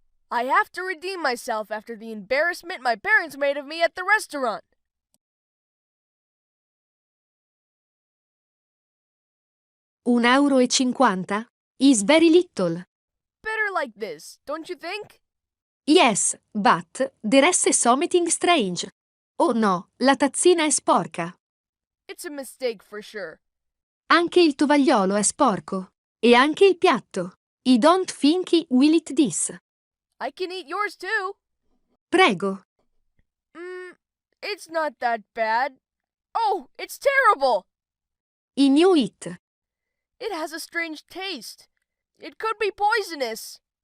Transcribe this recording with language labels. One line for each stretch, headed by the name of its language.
English: I have to redeem myself after the embarrassment my parents made of me at the restaurant. €1,50 is very little. Better like this, don't you think? Yes, but there is something strange.
Italian: Oh no, la tazzina è sporca.
English: It's a mistake for sure.
Italian: Anche il tovagliolo è sporco. E anche il piatto.
English: I don't think I will eat this. I can eat yours too.
Italian: Prego.
English: It's not that bad. Oh, it's terrible! I knew it. It has a strange taste. It could be poisonous.